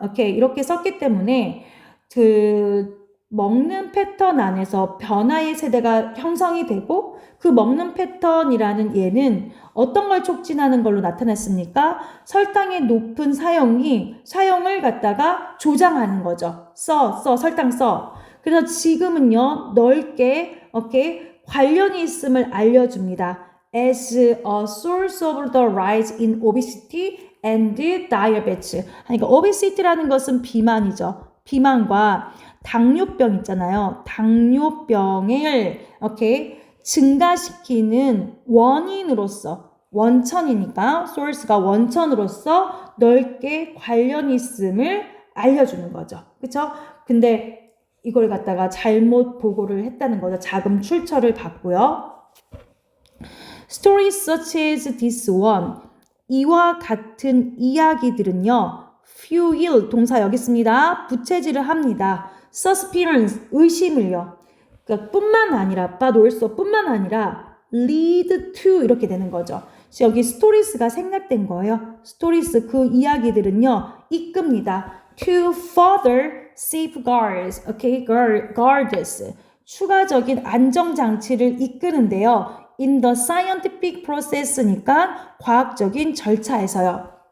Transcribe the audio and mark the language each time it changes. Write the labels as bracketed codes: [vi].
[ko] 이렇게 썼기 때문에 그 먹는 패턴 안에서 변화의 세대가 형성이 되고 그 먹는 패턴이라는 얘는 어떤 걸 촉진하는 걸로 나타났습니까? 설탕의 높은 사용을 갖다가 조장하는 거죠. 설탕 써. 그래서 지금은요, 넓게, 관련이 있음을 알려줍니다. [en] As a source of the rise in obesity and diabetes. [ko] 그러니까 obesity라는 것은 비만이죠. 비만과 당뇨병 있잖아요. 당뇨병을 증가시키는 원인으로서 원천이니까 source가 원천으로서 넓게 관련이 있음을 알려주는 거죠. 그쵸? 근데 이걸 갖다가 잘못 보고를 했다는 거죠. 자금 출처를 받고요. [en] Stories such as this one. [ko] 이와 같은 이야기들은요. fuel, 동사 여기 있습니다. 부채질을 합니다. suspicion, 의심을요. 그러니까 뿐만 아니라, [en] but also [ko] 뿐만 아니라 [en] lead to [ko] 이렇게 되는 거죠. 여기 stories가 생략된 거예요. stories 그 이야기들은요. 이끕니다. [en] to further safeguards, guards, [ko] 추가적인 안정장치를 이끄는데요. [en] in the scientific process니까 [ko] 과학적인 절차에서요.